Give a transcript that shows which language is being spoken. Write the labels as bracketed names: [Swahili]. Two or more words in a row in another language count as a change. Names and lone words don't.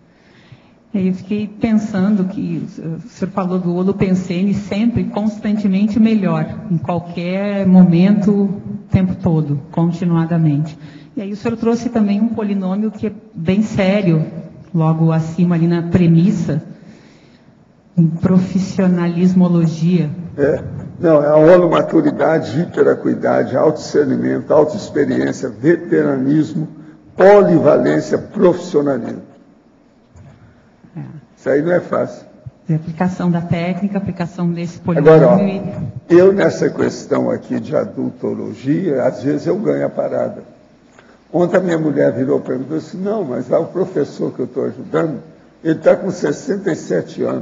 [Portuguese] E eu fiquei pensando que o senhor falou do holopensene sempre, constantemente melhor, em qualquer momento, o tempo todo, continuadamente. E aí o senhor trouxe também um polinômio que é bem sério, logo acima ali na premissa, em profissionalismologia. Não, é a holomaturidade, hiperacuidade, autodiscernimento, autoexperiência, veteranismo, polivalência, profissionalismo. Isso aí não é fácil. A aplicação da técnica, a aplicação desse polinômio. Agora, eu nessa questão aqui de adultologia, às vezes eu ganho a parada. Ontem a minha mulher virou para mim e disse, não, mas lá o professor que eu estou ajudando, ele está com 67 anos.